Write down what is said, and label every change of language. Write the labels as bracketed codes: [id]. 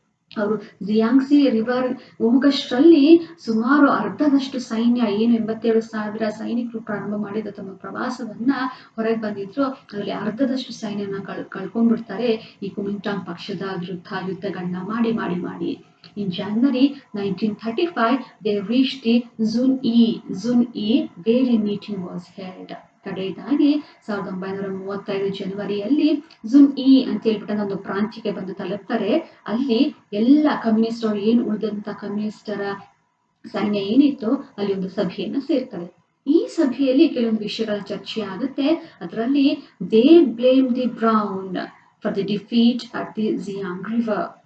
[kn] ಅವರು ಜಿಯಾಂಗ್ಸಿ ರಿವರ್ ಹೋಗಷ್ಟರಲ್ಲಿ ಸುಮಾರು ಅರ್ಧದಷ್ಟು ಸೈನ್ಯ, ಏನು 87,000 ಸೈನಿಕರು ಪ್ರಾರಂಭ ಮಾಡಿದ ತಮ್ಮ ಪ್ರವಾಸವನ್ನ ಹೊರಗೆ ಬಂದಿದ್ರು, ಅದರಲ್ಲಿ ಅರ್ಧದಷ್ಟು ಸೈನ್ಯನ ಕಳ್ಕೊಂಡ್ಬಿಡ್ತಾರೆ ಈ ಕುಮಿಂಟಾಂಗ್ ಪಕ್ಷದ ವಿರುದ್ಧ ಯುದ್ಧಗಳನ್ನ ಮಾಡಿ. [en] In January 1935, they reached the Zun Yi, where a meeting was held. [kn] ಕಡೆಯದಾಗಿ 1935 ಜನವರಿಯಲ್ಲಿ ಜುನ್ ಇ ಅಂತ ಹೇಳ್ಬಿಟ್ಟು ಒಂದು ಪ್ರಾಂತ್ಯಕ್ಕೆ ಬಂದು ತಲುಪ್ತಾರೆ. ಅಲ್ಲಿ ಎಲ್ಲ ಕಮ್ಯುನಿಸ್ಟ್ ಅವರು ಏನು ಉಳಿದಂತ ಕಮ್ಯುನಿಸ್ಟರ ಸೈನ್ಯ ಏನಿತ್ತು ಅಲ್ಲಿ ಒಂದು ಸಭೆಯನ್ನ ಸೇರ್ತಾರೆ. ಈ ಸಭೆಯಲ್ಲಿ ಕೆಲವೊಂದು ವಿಷಯಗಳ ಚರ್ಚೆ ಆಗುತ್ತೆ. ಅದರಲ್ಲಿ [en] They blame the brown for the defeat at the Jiang river.